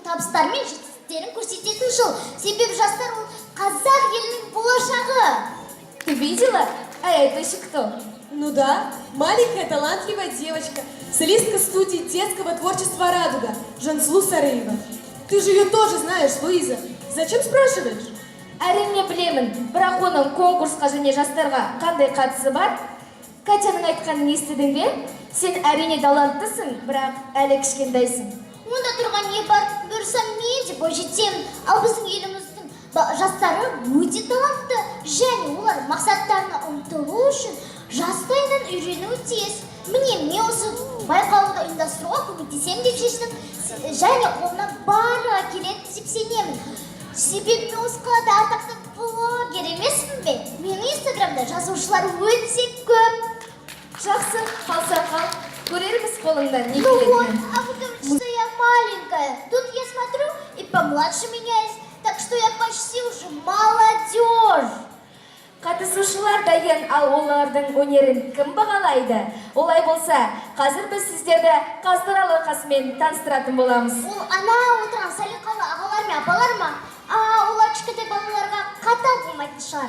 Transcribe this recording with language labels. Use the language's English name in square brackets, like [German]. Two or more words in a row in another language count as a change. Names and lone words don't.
[Kazakh] табыстары мен жетістіктерін көрсететін жыл. Себебі жастар ол қазақ елінің болашағы. [Russian] Ты видела? А это еще кто? Ну да, маленькая талантливая девочка, солистка студии детского творчества «Радуга», Жансулу Сараева. Ты же ее тоже знаешь, Луиза. Зачем спрашиваешь? [Kazakh] Әрине білемін, бірақ оның конкурсқа және жастарға қандай қатысы бар? Катяның айтқанын естідің бе? Сен әрине таланттысың, бірақ әлі кішкентайсың. Онда тұрған не бар? Бұйырса мен де бойжетемін. Ал біздің еліміздің жастары өте талантты, және олар мақсаттарына ұмтылу үшін жастайынан үйренуі тиіс. Міне осы байқауды ұйымдастыруға көмектесемін деп шештім, және қолымнан барлығы келеді деп сенемін. Себебі мен осы қалада атақты блогер емеспін бе? Менің инстаграмда жазушылар өте көп. Жақсы, қалса қал, көрерміз қолыңдан не [Russian] Ну вот, [Kazakh] келетінін. [Russian] а вы говорите, что я маленькая. Тут я смотрю, и помладше меня есть, так что я почти уже молодежь. [Kazakh] Қатысушылар дайын, ал олардың өнерін кім бағалайды? Олай болса, қазір біз сіздерді қаздар алқасымен таныстыратын боламыз. Ол ана отырған салиқалы ағалар мен апалар ма? Олар кішкентай балаларға қатал болмайтын шығар.